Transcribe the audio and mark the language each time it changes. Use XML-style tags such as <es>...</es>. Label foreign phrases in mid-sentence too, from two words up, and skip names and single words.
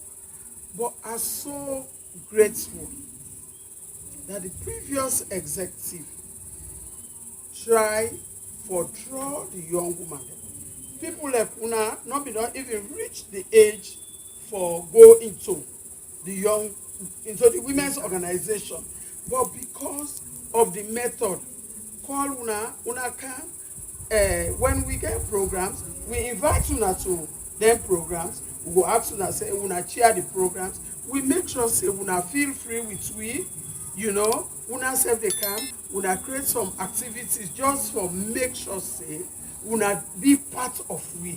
<pcm>But are so grateful that the previous executive try for draw the young woman them. People like Una not be not even reach the age for go into the women's organization, but because of the method call una come when we get programs we invite una to them programs, we go ask una say una chair the programs, we make sure say una feel free with we, you know, una self they come, una create some activities just for make sure say una be part of we.</pcm>